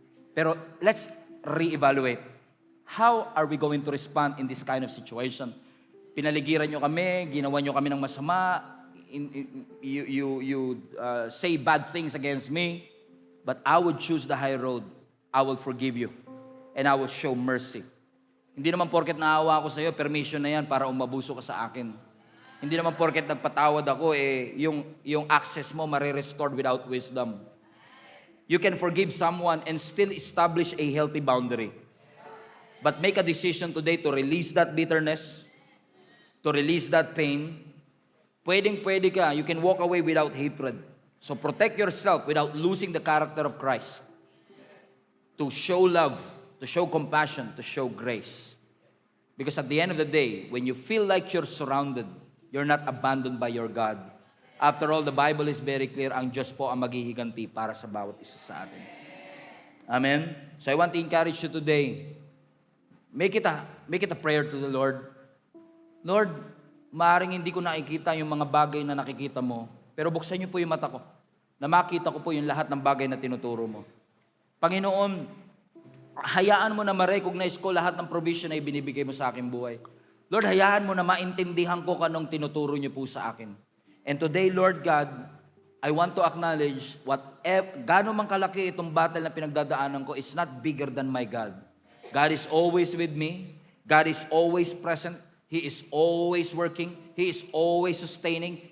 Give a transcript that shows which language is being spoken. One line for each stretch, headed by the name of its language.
English: Pero let's re-evaluate. How are we going to respond in this kind of situation?
Filipino: Pinaligiran nyo kami, ginawa nyo kami ng masama,
English: you say bad things against me, but I would choose the high road. I will forgive you. And I will show mercy.
Filipino: Hindi naman porket naawa ako sa iyo, permission na yan para umabuso ka sa akin. Hindi naman porket nagpatawad ako, yung access mo marirestored
English: without wisdom. You can forgive someone and still establish a healthy boundary. But make a decision today to release that bitterness, to release that pain.
Filipino: Pwedeng-pwede ka.
English: You can walk away without hatred. So protect yourself without losing the character of Christ. To show love, to show compassion, to show grace. Because at the end of the day, when you feel like you're surrounded, you're not abandoned by your God. After all, the Bible is very clear,
Filipino: ang Diyos po ang maghihiganti para sa bawat isa sa atin.
English: Amen? So I want to encourage you today, make it a prayer to the Lord.
Filipino: Lord, maaaring hindi ko nakikita yung mga bagay na nakikita mo, pero buksan niyo po yung mata ko, na makita ko po yung lahat ng bagay na tinuturo mo. Panginoon, hayaan mo na ma-recognize ko lahat ng provision na ibinibigay mo sa aking buhay. Lord, hayaan mo na maintindihan ko kanong tinuturo niyo po sa akin.
English: And today, Lord God, I want to acknowledge
Filipino: gaano man kalaki itong battle na pinagdadaanan ko
English: is not bigger than my God. God is always with me. God is always present. He is always working. He is always sustaining.